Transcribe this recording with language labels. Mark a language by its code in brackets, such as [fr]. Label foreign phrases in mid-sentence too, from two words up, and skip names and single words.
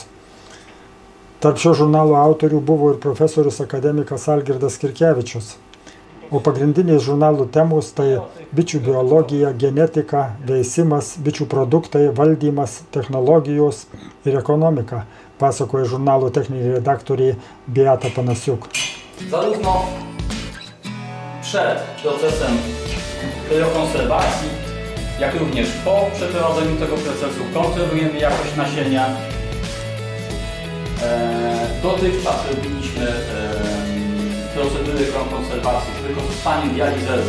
[lt] Tarp šio žurnalo autorių buvo ir profesorius akademikas Algirdas Kirkevičius. O pagrindinės žurnalų temos tai bičių biologija, genetika, veisimas, bičių produktai, valdymas, technologijos ir ekonomika, pasakoja žurnalo techninė redaktorė Beata Panasiuk. [pl] Zarówno przed procesem kryokonserwacji, jak również po przeprowadzeniu tego procesu kontrolujemy jakość nasienia. Dotychczas robiliśmy procedury kryokonserwacji z wykorzystaniem dializerów.